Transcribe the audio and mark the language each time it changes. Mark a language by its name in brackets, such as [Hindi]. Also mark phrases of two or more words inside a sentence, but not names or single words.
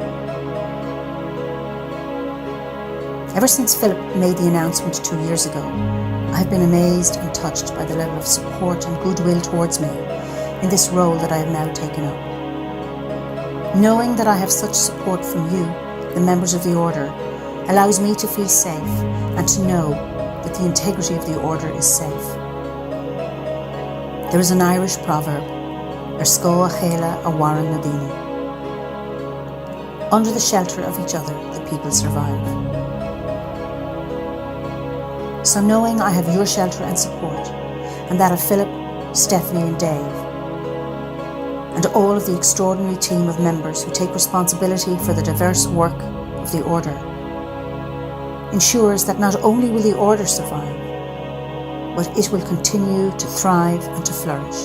[English] Ever since Philip made the announcement 2 years ago, I have been amazed and touched by the level of support and goodwill towards me in this role that I have now taken up. Knowing that I have such support from you, the members of the Order, allows me to feel safe and to know that the integrity of the Order is safe. There is an Irish proverb, [Irish] Ar scóth chéile a mharan na daoine. [English] Under the shelter of each other, the people survive. So knowing I have your shelter and support, and that of Philip, Stephanie and Dave, and all of the extraordinary team of members who take responsibility for the diverse work of the Order, ensures that not only will the Order survive, but it will continue to thrive and to flourish.